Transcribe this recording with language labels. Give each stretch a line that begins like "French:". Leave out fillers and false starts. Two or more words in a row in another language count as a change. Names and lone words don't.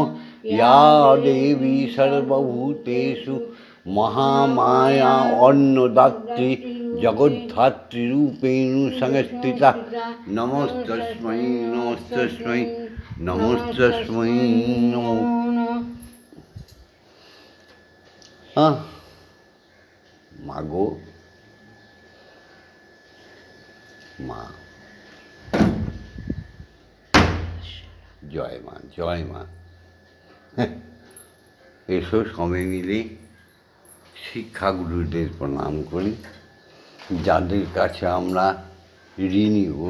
Sanskrit: या देवी सर्वभूतेषु महामाया अन्नदात्री जगद्धात्री रूपेण संस्थिता नमस्तस्मै नमस्तस्मै नमस्तस्मै नमो नमः।
Bangla: मागो মা, জয় মা জয় মা। এসো সবাই মিলে শিক্ষাগুরুদের প্রণাম করি, যাদের কাছে আমরা ঋণী গো।